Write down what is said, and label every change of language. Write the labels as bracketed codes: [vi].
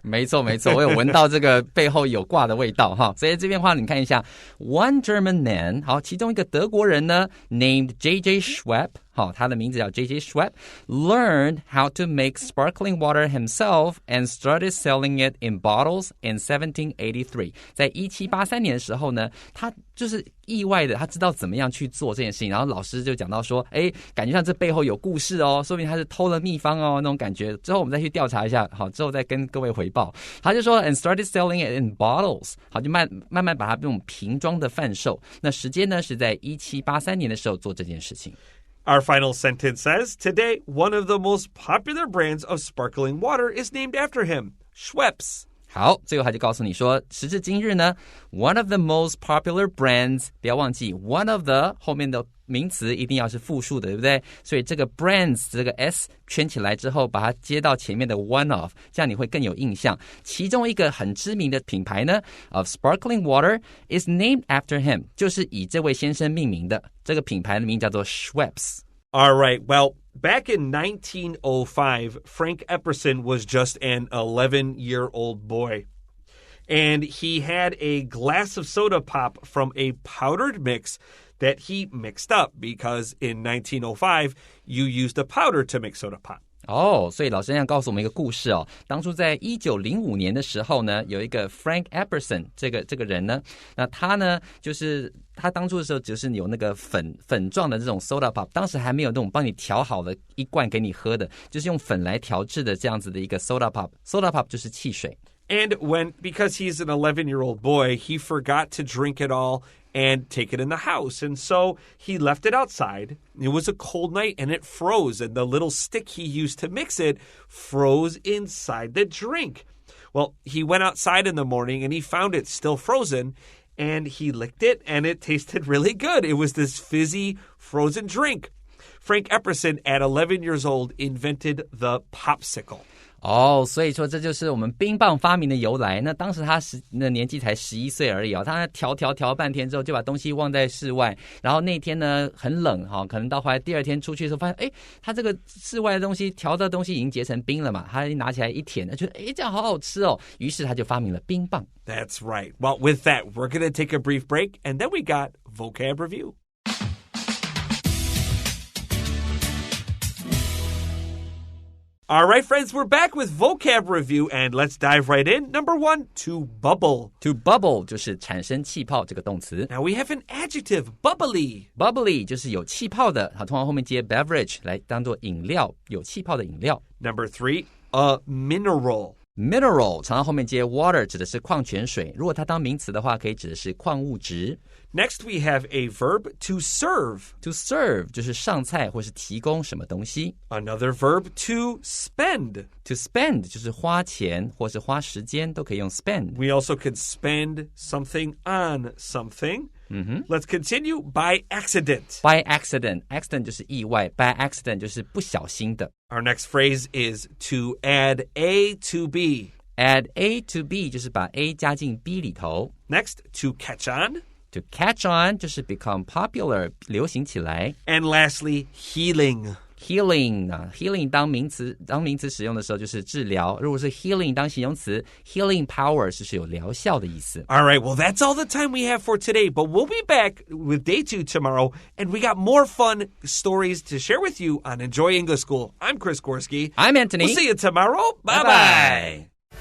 [zh] 没错没错，我有闻到这个背后有挂的味道哈。所以这边话你看一下 ， [en] one German man， [zh] 好，其中一个德国人呢 ，named J.J. Schwepp。 好，他的名字叫 J.J. [en] Schwepp, learned how to make sparkling water himself and started selling it in bottles in 1783. [zh] 在1783年的时候呢，他就是意外的，他知道怎么样去做这件事情。然后老师就讲到说，感觉上这背后有故事哦，说明他是偷了秘方哦，那种感觉。之后我们再去调查一下，好，之后再跟各位回报。他就说 [en] and started selling it in bottles. [zh] 好，就慢慢把它用瓶装的贩售。那时间呢是在1783年的时候做这件事情。 [en] Our final sentence says, today, one of the most popular brands of sparkling water is named after him, Schweppes. [zh] 好，最后他就告诉你说，时至今日呢 ， [en] one of the most popular brands， [zh] 不要忘记 one of the 后面的名词一定要是复数的，对不对？所以这个 brands 这个 s 圈起来之后，把它接到前面的 one of， 这样你会更有印象。其中一个很知名的品牌呢 ， [en] of sparkling water is named after him， [zh] 就是以这位先生命名的。这个品牌的名叫做 Schweppes。 [en] All right, well, back in 1905, Frank Epperson was just an 11-year-old boy. And he had a glass of soda pop from a powdered mix that he mixed up because in 1905, you used a powder to make soda pop. [zh] 所以老师想告诉我们一个故事哦。当初在1905年的时候呢，有一个 Frank Epperson 这个人呢，那他呢就是他当初的时候就是有那个粉状的这种 soda pop， 当时还没有那种帮你调好的一罐给你喝的，就是用粉来调制的这样子的一个 soda pop。soda pop 就是汽水。 [en] And because he's an 11-year-old boy, he forgot to drink it all and take it in the house. And so he left it outside. It was a cold night and it froze. And the little stick he used to mix it froze inside the drink. Well, he went outside in the morning and he found it still frozen. And he licked it and it tasted really good. It was this fizzy frozen drink. Frank Epperson, at 11 years old, invented the popsicle. [zh] 所以说这就是我们冰棒发明的由来。那当时他年纪才11岁而已他调半天之后就把东西忘在室外，然后那天呢很冷可能到后来第二天出去的时候发现他这个室外的东西调的东西已经结成冰了嘛，他拿起来一舔觉得这样好好吃哦，于是他就发明了冰棒。 [en] That's right. Well, with that, we're going to take a brief break and then we got vocab review. All right, friends, we're back with vocab review, and let's dive right in. Number 1, to bubble. To bubble [zh] 就是产生气泡这个动词。 [en] Now we have an adjective, bubbly. [zh] Bubbly 就是有气泡的，通常后面接 beverage 来当做饮料，有气泡的饮料。 [en] Number 3, a mineral.Mineral [zh] 常常后面接 water 指的是矿泉水，如果它当名词的话，可以指的是矿物质。 [en] Next, we have a verb to serve. To serve [zh] 就是上菜或是提供什么东西。 [en] Another verb to spend. To spend [zh] 就是花钱或是花时间，都可以用 spend. [en] We also can spend something on something.Let's continue by accident. By accident. [zh] Accident 就是意外， [en] by accident [zh] 就是不小心的。 [en] Our next phrase is to add A to B. Add A to B [zh] 就是把 A 加进 B 里头。 [en] Next, to catch on. To catch on [zh] 就是 [en] become popular [zh] 流行起来。 [en] And lastly, healing. [zh] Healing 啊 ，healing 当名词使用的时候就是治疗。如果是 healing 当形容词 ，healing power 是有疗效的意思。 [en] All right, well, that's all the time we have for today, but we'll be back with day 2 tomorrow, and we got more fun stories to share with you on Enjoy English School. I'm Chris Gorski. I'm Antony. We'll see you tomorrow. Bye-bye.